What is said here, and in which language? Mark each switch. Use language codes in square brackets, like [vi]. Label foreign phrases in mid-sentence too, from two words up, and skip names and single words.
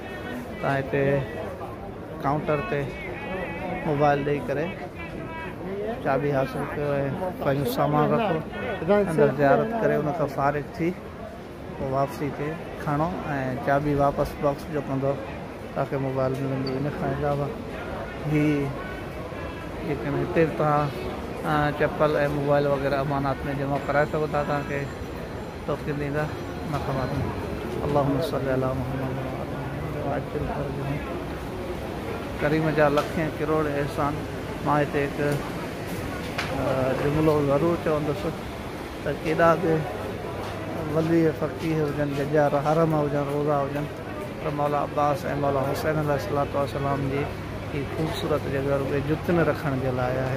[sd] तव्हां हिते काउंटर ते मोबाइल ॾेई करे चाबी हासिल कयो ऐं पंहिंजो सामान रखो, अंदरि ज़ियारत करे उन खां फ़ारिग थी पोइ वापसी ते खणो ऐं चाबी वापसि बॉक्स जो कंदो तव्हांखे मोबाइल मिलंदी। इन खां अलावा ही जेकॾहिं हिते तव्हां चप्पल ऐं मोबाइल वग़ैरह अमानात में जमा कराए सघो था, तव्हांखे तोखे ॾींदा न ख़बर। [ar] اللهم صل على محمد [sd] करीम जा लखें किरोड़ एहसान। मां हिते हिकु जुमिलो ज़रूरु चवंदुसि त केॾा बि वली फ़क़ीह हुजनि, जजा हरम हुजनि, रोज़ा हुजनि, त मौला अब्बास ऐं मौला हुसैन [ar] عليه الصلاة والسلام [sd] जी ही ख़ूबसूरत जॻह रुपए जुतन रखण जे लाइ आहे।